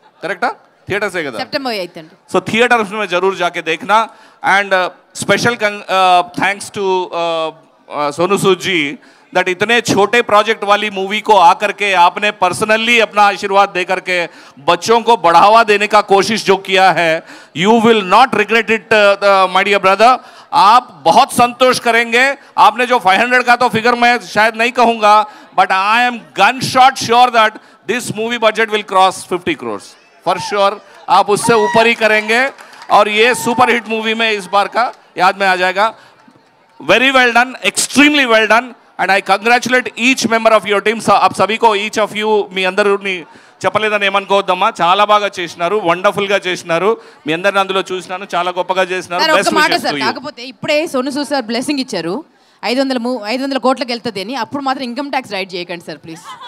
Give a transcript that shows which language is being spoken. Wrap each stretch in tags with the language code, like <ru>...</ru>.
<te>కరెక్టా?</te> <hi>थिएटर्स है</hi> <te>కదా? सितंबर 8 अंడి.</te> <hi>సో थिएटर्स में जरूर जाके देखना.</hi> <en>and special thanks to</en> <hi>Sonu Sood ji</hi> <en>that</en> <hi>इतने छोटे प्रोजेक्ट वाली मूवी को आकर के आपने पर्सनली अपना आशीर्वाद दे करके बच्चों को बढ़ावा देने का कोशिश जो किया है,</hi> <en>You will not regret it my dear brother.</en> <hi>आप बहुत संतोष करेंगे. आपने जो 500 का तो फिगर मैं शायद नहीं कहूँगा,</hi> <en>But I am gun shot sure that this movie budget will cross 50 crores for sure.</en> <hi>आप उससे ऊपर ही करेंगे और ये सुपर हिट मूवी में इस बार का याद में आ जाएगा. Very well done, extremely well done.</hi> <en>And I congratulate each member of your team.</en> <hi>आप सभी को,</hi> <en>each of you,</en> <te>మీ అందరిని చెప్పలేదని ఏమనుకోవద్దమ్మా, చాలా బాగా చేసినారు, వండర్ఫుల్గా చేసినారు. మీ అందరిని అందులో చూసినాను, చాలా గొప్పగా చేసినారు. ఒక మాట సార్, కాకపోతే ఇప్పుడే సోను సూద్ సార్ బ్లెస్సింగ్ ఇచ్చారు 500 కోట్లకి వెళ్తుంది అని, అప్పుడు మాత్రం ఇన్కమ్ ట్యాక్స్ రైట్ చేయకండి సార్ ప్లీజ్.</te>